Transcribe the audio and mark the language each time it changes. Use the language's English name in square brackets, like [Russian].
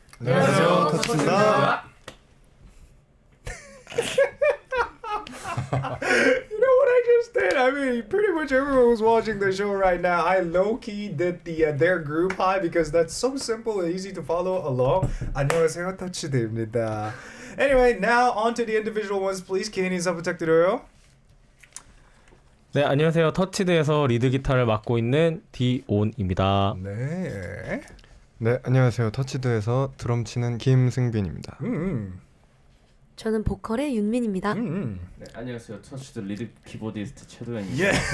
[Korean] 안녕하세요. 터치입니다. [English] You know what I just did? I mean, pretty much everyone was watching the show right now. I low-key did their group hi because that's so simple and easy to follow along. [Korean] 안녕하세요, 터치드입니다. [English] Anyway, now on to the individual ones, please. [Korean] 개인 인사 부탁드려요. 네, 안녕하세요. 터치드에서 리드 기타를 맡고 있는 디온입니다. 네. 네, 안녕하세요. 터치드에서 드럼 치는 김승빈입니다. 저는 보컬의 윤민입니다. 네, 안녕하세요. 터치드 리드 키보디스트 최도현입니다.